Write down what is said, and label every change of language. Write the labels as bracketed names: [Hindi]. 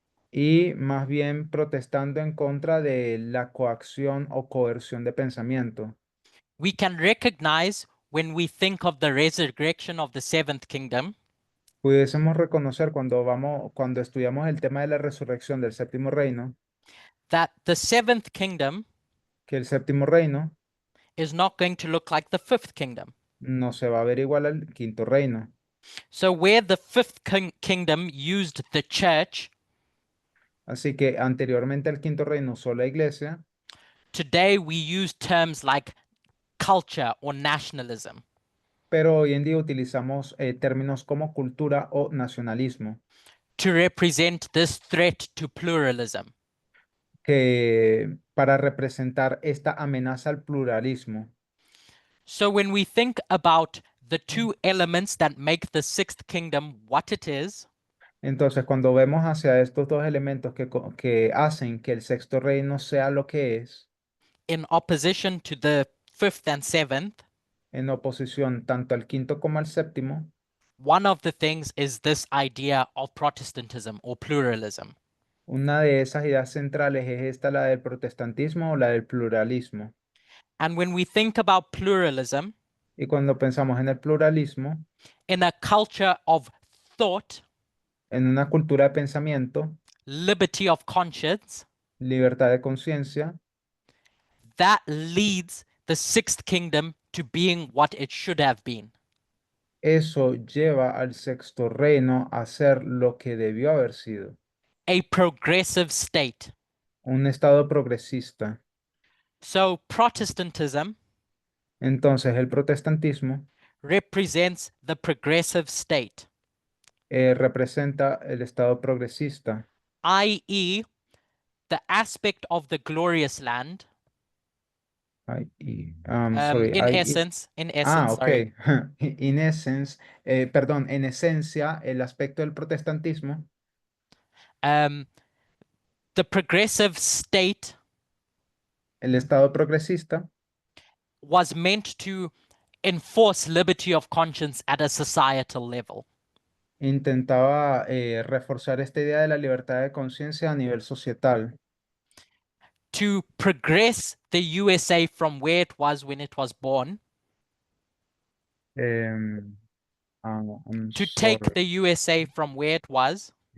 [Spanish] y más bien protestando en contra de la coacción o coerción de pensamiento. [English] We can recognize when we think of the resurrection of the seventh kingdom [Spanish] Pudiésemos reconocer cuando estudiamos el tema de la resurrección del séptimo reino, [English] that the seventh kingdom [Spanish] que el séptimo reino [English] is not going to look like the fifth kingdom. [Spanish] no se va a ver igual al quinto reino. [English] So where the fifth kingdom used the church, [Spanish] Así que anteriormente el quinto reino usó la iglesia, [English] today we use terms like culture or nationalism. [Spanish] pero hoy en día utilizamos términos como cultura o nacionalismo, [English] To represent this threat to pluralism. [Spanish] que para representar esta amenaza al pluralismo. [English] So when we think about the two elements that make the sixth kingdom what it is, [Spanish] Entonces, cuando vemos hacia estos dos elementos que hacen que el sexto reino sea lo que es, [English] in opposition to the fifth and seventh, [Spanish] en oposición tanto al quinto como al séptimo, [English] one of the things is this idea of Protestantism or pluralism. [Spanish] una de esas ideas centrales es esta, la del protestantismo o la del pluralismo. [English] And when we think about pluralism [Spanish] Y cuando pensamos en el pluralismo, [English] in a culture of thought, [Spanish] en una cultura de pensamiento, [English] liberty of conscience, [Spanish] libertad de conciencia, [English] that leads the sixth kingdom to being what it should have been. [Spanish] eso lleva al sexto reino a ser lo que debió haber sido, [English] A progressive state. [Spanish] un estado progresista. [English] So Protestantism [Spanish] Entonces, el protestantismo [English] represents the progressive state, [Spanish] representa el estado progresista, [English] i.e., the aspect of the glorious land. sorry, In essence, okay. sorry, In essence, [Spanish] perdón, en esencia, el aspecto del protestantismo, [English] the progressive state [Spanish] el estado progresista, [English] was meant to enforce liberty of conscience at a societal level. [Spanish] intentaba reforzar esta idea de la libertad de conciencia a nivel societal, [English] To progress the USA from where it was when it was born, I'm to take sorry. the USA from where it was